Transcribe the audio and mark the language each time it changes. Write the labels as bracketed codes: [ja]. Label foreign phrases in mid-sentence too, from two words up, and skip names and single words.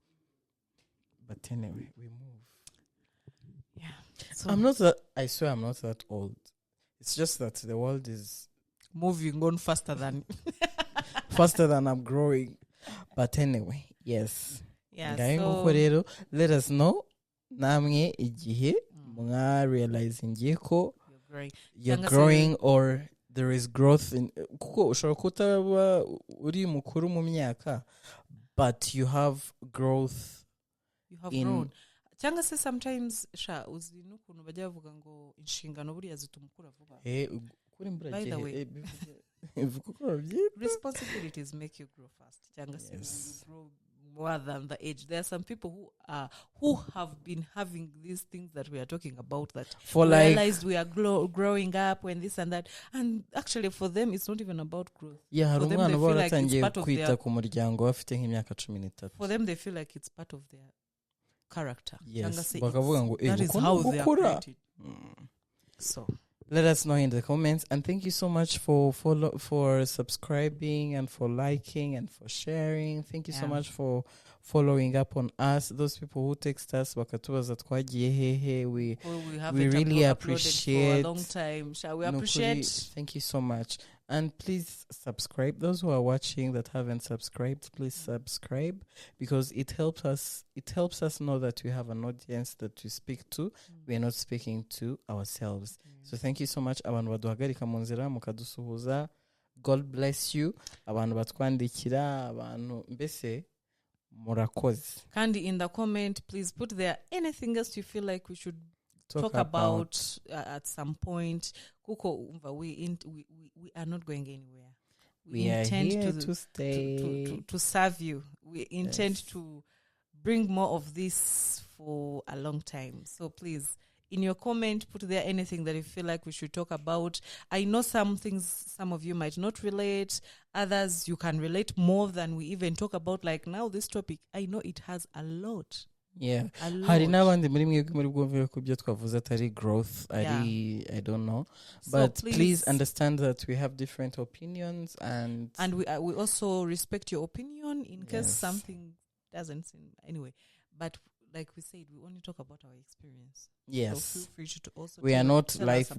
[en] But anyway, we move. Yeah. So I'm not that. I swear, I'm not that old. It's just that the world is moving on faster than. faster than I'm growing. But anyway, yes. Yeah. [rw] Ngayo nguko [en] So, [rw] rero, [en] let us know [rw] namwe igihe mwa realizing ko [en] you're growing. you're [rw] Cyangwa se- [en] growing or there is growth in [rw] kuko ushobora kutaba uri mukuru mu myaka [en] but you have growth You have in- grown. [rw] Cyangwa se sometimes sha uzi n'ukuntu bajya bavuga ngo inshingano buriya zituma ukura vuba. kuri [en] By the way. [rw] mbura [en] Responsibilities make you grow fast. [rw] Cyangwa se [en] Yes. you grow more than the age. There are some people who have been having these things that we are talking about that for we like realized we are growing up when this and that, and actually for them it's not even about growth. [rw] yeah hari [en] for them, [rw] umwana [en] they [rw] uba [en] feel like it's [rw] waratangiye [en] part of [rw] kwita [en] their- [rw] ku muryango bafite nk'imyaka 13. [en] For them they feel like it's part of their character. Yes, [rw] Cyangwa se bakavuga [en] it's- [rw] ngo, [en] that is [rw] uko [en] how [rw] ni [en] they are [rw] ugukura. [en] created. So Let us know in the comments, and thank you so much for subscribing and for liking and for sharing. Thank you so Yeah. much for following up on us. Those people who text us [rw] bakatubaza twagiye hehe, [en] we we haven't really uploaded appreciate- for a long time. Shall we [rw] Nukuri, [en] appreciate? thank you so much, and please subscribe. Those who are watching that haven't subscribed, please subscribe, because it helps us. It helps us know that we have an audience that we speak to. We are not speaking to ourselves. So thank you so much. [rw] Abantu baduhagarika mu nzira mukadusuhuza. [en] God bless you. [rw] Abantu batwandikira, abantu mbese murakoze. [en] Kandi in the comment, please put there anything else you feel like we should talk about at some point. Kuko, we are not going anywhere. We are here to stay. To serve you. We intend Yes. to bring more of this for a long time. So please, in your comment, put there anything that you feel like we should talk about. I know some things some of you might not relate. Others you can relate more than we even talk about. Like now, this topic, I know it has a lot. Yeah. A [rw] Hari [en] lot. [rw] n'abandi muri mwebwe muri bwumvire ko ibyo twavuze atari [en] growth ari I don't know, but please understand that we have different opinions and we also respect your opinion in case Yes. something doesn't seem anyway. But like we said, we only talk about our experience. yes, So feel free to also we are not tell life